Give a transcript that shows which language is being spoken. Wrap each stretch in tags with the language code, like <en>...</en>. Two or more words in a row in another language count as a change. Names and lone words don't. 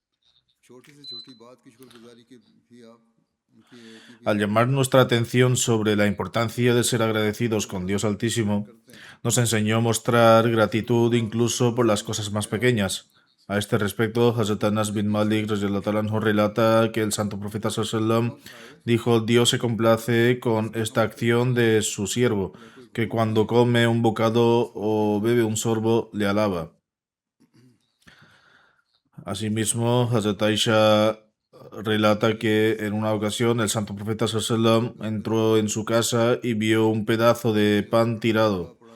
<es>Al llamar nuestra atención sobre la importancia de ser agradecidos con Dios Altísimo, nos enseñó a mostrar gratitud incluso por las cosas más pequeñas. A este respecto, Hazrat Anas bin Malik</es> <ar>رضي الله عنه</ar> <es>relata que el Santo Profeta sallallahu dijo: Dios se complace con esta acción de su siervo, que cuando come un bocado o bebe un sorbo le alaba. Asimismo, Hazrat Aisha relata que en una ocasión el Santo Profeta sallallahu entró en su casa y vio un pedazo de pan tirado.</es>